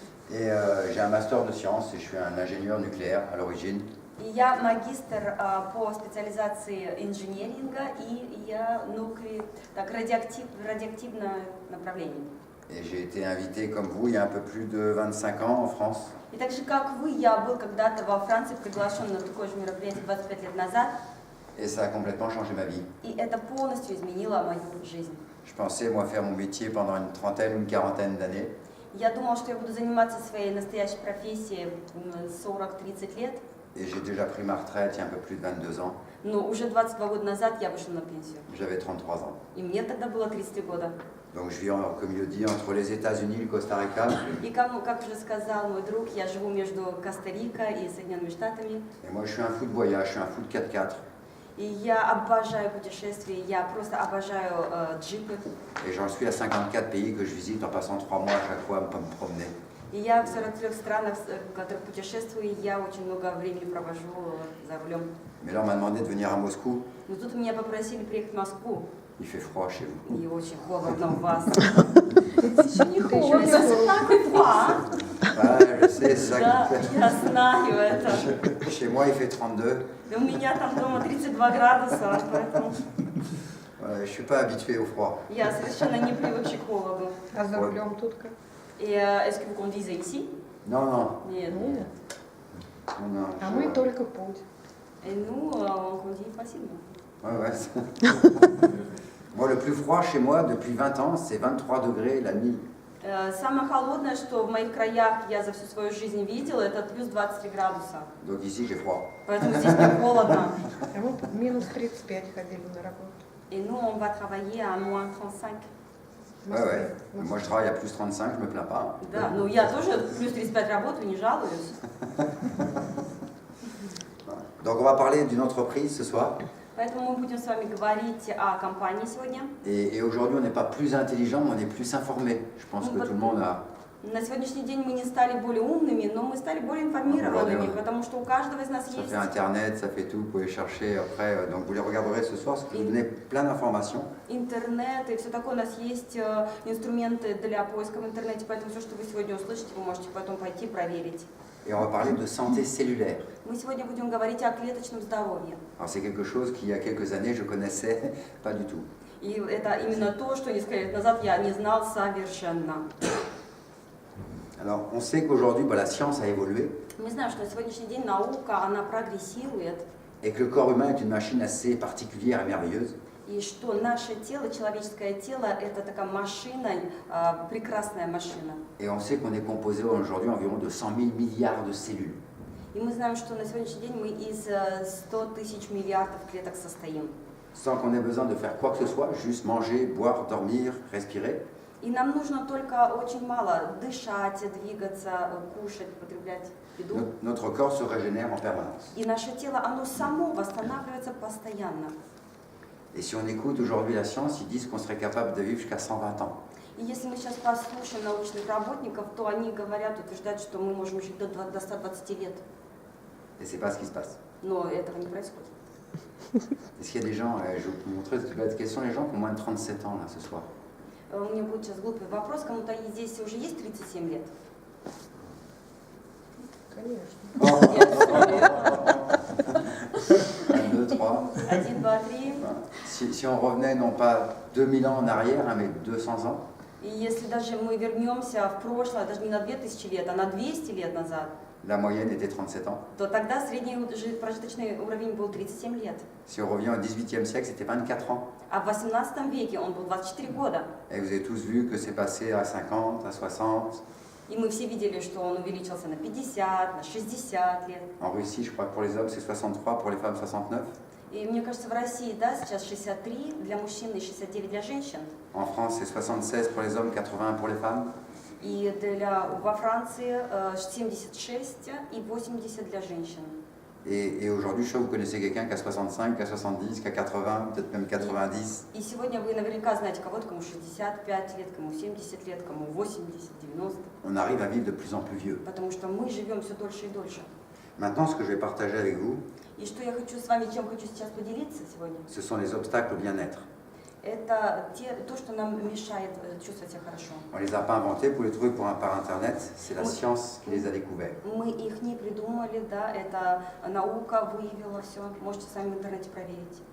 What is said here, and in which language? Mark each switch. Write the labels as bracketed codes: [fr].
[fr] Et j'ai un master de sciences et je suis un ingénieur nucléaire à l'origine. [ru] И я магистр по специализации инженеринга, и я радиоактивное направление. [fr] Et j'ai été invité comme vous il y a un peu plus de 25 ans en France. [ru] И так же, как вы, я был когда-то во Франции приглашен на такое же мероприятие 25 лет назад. [fr] Et ça a complètement changé ma vie. [ru] И это полностью изменило мою жизнь. [fr] Je pensais, moi, faire mon métier pendant une trentaine ou une quarantaine d'années. [ru] Я думала, что я буду заниматься своей настоящей профессией 40-30 лет. [fr] Et j'ai déjà pris ma retraite il y a un peu plus de 22 ans. [ru] Но уже 22 года назад я вышла на пенсию. [fr] J'avais 33 ans. [ru] И мне тогда было 33 года. [fr] Donc je vis, comme il le dit, entre les États-Unis et le Costa Rica. [ru] И как уже сказал мой друг, я живу между Коста-Рико и Соединенными Штатами. [fr] Et moi, je suis un fou de voyage, je suis un fou de 4x4. [ru] И я обожаю путешествия, я просто обожаю джипы. [fr] Et j'en suis à 54 pays que je visite en passant 3 mois à chaque fois à me promener. [ru] И я в 43 странах, в которых путешествую, и я очень много времени провожу за рулем. [fr] Mais là, on m'a demandé de venir à Moscou. [ru] Но тут меня попросили приехать в Москву. [fr] Il fait froid chez vous. [ru] И очень холодно у вас. Еще не холодно. [fr] Ah, je sais, c'est ça [ru] Да, [fr] qui [ru] я знаю это. [fr] fait. Chez moi, il fait 32. [ru] И у меня там дома 32 градуса, поэтому [fr] Je ne suis pas habitué au froid. [ru] я совершенно не привыкший к холоду. А за рулем тут как? [fr] Et est-ce que vous conduisez ici? Non, non. [ru] Нет. Нет. [fr] non, [ru] А мы только путь. [fr] Et nous, on conduit facilement. Ouais, ouais. Moi, le plus froid chez moi, depuis 20 ans, c'est 23 degrés la nuit. [ru] Самое холодное, что в моих краях я за всю свою жизнь видела, это плюс 23 градуса. [fr] Donc ici, j'ai froid. [ru] Поэтому здесь мне холодно. А мы минус 35 ходили на работу. [fr] Et nous, on va travailler à moins 35. [ru] В [fr] Ouais, [ru] Москве. [fr] ouais. [ru] В Москве. [fr] Moi, je travaille à plus 35, je me plains pas. [ru] Да, ну я тоже плюс 35 работаю, не жалуюсь. [fr] Donc, on va parler d'une entreprise ce soir. [ru] Поэтому мы будем с вами говорить о компании сегодня. [fr] Et aujourd'hui, on n'est pas plus intelligent, on est plus informé. Je pense que tout le monde a... [ru] На сегодняшний день мы не стали более умными, но мы стали более информированными, потому что у каждого из нас [fr] Ça [ru] есть... [fr] fait Internet, ça fait tout, vous pouvez chercher après. Donc, vous les regarderez ce soir, parce que vous donnez plein d'informations. [ru] Интернет и все такое, у нас есть инструменты для поиска в интернете, поэтому все, что вы сегодня услышите, вы можете потом пойти проверить. [fr] Et on va parler de santé cellulaire. [ru] Мы сегодня будем говорить о клеточном здоровье. [fr] Alors, c'est quelque chose qu'il y a quelques années, je connaissais pas du tout. [ru] И это именно то, что несколько лет назад я не знал совершенно. [fr] Alors, on sait qu'aujourd'hui, la science a évolué [ru] Мы знаем, что на сегодняшний день наука, она прогрессирует, [fr] et que le corps humain est une machine assez particulière et merveilleuse. [ru] и что наше тело, человеческое тело, это такая машина, прекрасная машина. [fr] Et on sait qu'on est composé aujourd'hui environ de 100 000 milliards de cellules. [ru] И мы знаем, что на сегодняшний день мы из 100 тысяч миллиардов клеток состоим. [fr] Sans qu'on ait besoin de faire quoi que ce soit, juste manger, boire, dormir, respirer. [ru] И нам нужно только очень мало дышать, двигаться, кушать, потреблять еду. [fr] Notre corps se régénère en permanence. [ru] И наше тело, оно само восстанавливается постоянно. [fr] Et si on écoute aujourd'hui la science, ils disent qu'on serait capable de vivre jusqu'à 120 ans. [ru] И если мы сейчас послушаем научных работников, то они говорят, утверждают, что мы можем жить до 120 лет. [fr] Et c'est pas ce qui se passe. [ru] Но этого не происходит. [fr] Est-ce qu'il y a des gens, je vais vous montrer quels sont les gens qui ont moins de 37 ans là ce soir? [ru] У меня будет сейчас глупый вопрос. Кому-то здесь уже есть 37 лет? Конечно. 1, 2, 3. 1, 2, 3. [fr] Si on revenait non pas 2000 ans en arrière, hein, mais 200 ans, [ru] И если даже мы вернемся в прошлое, даже не на 2000 лет, а на 200 лет назад, [fr] la moyenne était 37 ans. [ru] то тогда средний прожиточный уровень был 37 лет. [fr] Si on revient au XVIIIe siècle, c'était 24 ans. [ru] А в 18 веке он был 24 года. [fr] Et vous avez tous vu que c'est passé à 50, à 60. [ru] И мы все видели, что он увеличился на 50, на 60 лет. [fr] En Russie, je crois que pour les hommes, c'est 63, pour les femmes, 69. [ru] И мне кажется, в России, да, сейчас 63 для мужчин и 69 для женщин. [fr] En France, c'est 76 pour les hommes, 80 pour les femmes. [ru] И во Франции 76 и 80 для женщин. [fr] Et aujourd'hui, je sais que vous connaissez quelqu'un qui a 65, qui a 70, qui a 80, peut-être même 90. [ru] И сегодня вы наверняка знаете кого-то, кому 65 лет, кому 70 лет, кому 80, 90. [fr] On arrive à vivre de plus en plus vieux. [ru] Потому что мы живем все дольше и дольше. [fr] Maintenant, ce que je vais partager avec vous, [ru] И что я хочу с вами, чем хочу сейчас поделиться сегодня, [fr] ce sont les obstacles au bien-être. [ru] это то, что нам мешает чувствовать себя хорошо. [fr] On ne les a pas inventés, vous les trouvez par Internet, c'est la science qui les a découverts. [ru] Мы их не придумали, да, это наука выявила все, можете сами в интернете проверить.